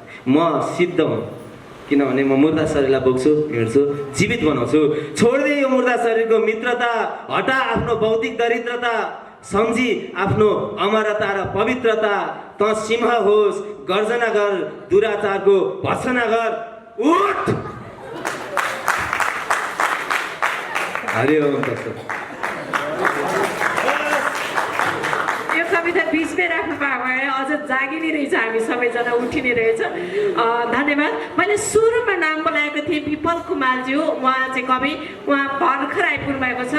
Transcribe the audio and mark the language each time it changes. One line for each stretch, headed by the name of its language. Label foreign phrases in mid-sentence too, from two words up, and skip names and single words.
Nepali: म सिद्ध हुँ, किनभने म मुर्दा शरीरलाई बोक्छु, हिँड्छु, जीवित बनाउँछु। छोड्दे यो मुर्दा शरीरको मित्रता, हटा आफ्नो भौतिक दरिद्रता, सम्झी आफ्नो अमरता र पवित्रता। त सिंह होस्, गर्जना गर, दुराचारको भर्सना गर, उठ।
Sanskrit: हरि ओम तत्सत्।
Nepali: यो कविता बिचमै राख्नु पाएको भए अझ जागिने रहेछ, हामी सबैजना उठिने रहेछ। धन्यवाद। मैले सुरुमा नाम बोलाएको थिएँ विपल कुमारज्यू, उहाँ चाहिँ कवि, उहाँ भर्खर आइपुग्नु भएको छ।